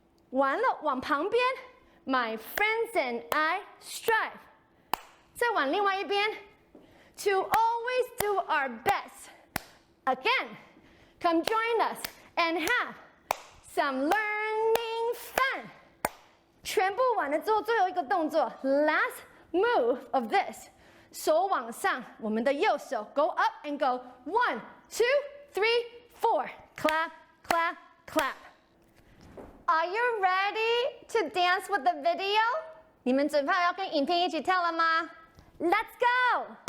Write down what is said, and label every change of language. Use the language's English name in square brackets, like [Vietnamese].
[Chinese] 完了，往旁边 [English] ，My friends and I strive. [Chinese] 再往另外一边 [English] ，To always do our best. Again, come join us and have some learning fun. [Chinese] 全部完了之后，最后一个动作 ， [English] Last move of this. [Chinese] 手往上，我们的右手 [English] go up and go 1, 2, 3, 4. Clap, clap, clap. Are you ready to dance with the video? [Chinese] 你们准备好要跟影片一起跳了吗 ？ [English] Let's go!